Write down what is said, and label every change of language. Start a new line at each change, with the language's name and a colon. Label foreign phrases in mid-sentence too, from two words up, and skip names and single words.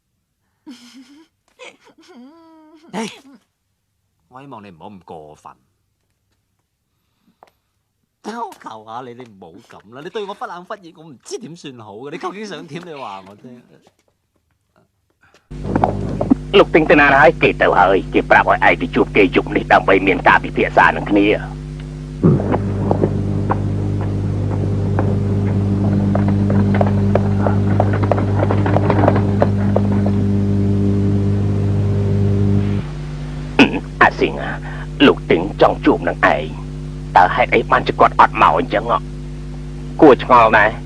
Cantonese: 我希望你唔好咁過分。我求下你，你唔好咁啦！你對我忽冷忽熱，我唔知點算好嘅。你究竟想點？你話我聽。
Khmer: លោកទិញទៅណាហើយគេទៅហើយគេប្រាប់ឲ្យឯងទៅជួបគេយប់នេះដើម្បីមានការពិភាក្សានឹងគ្នាអាស៊ីងលោកទិញចង់ជួបនឹងឯងតើហេតុអីបានជាគាត់អត់មកអញ្ចឹងគួរឆ្ងល់ដែរ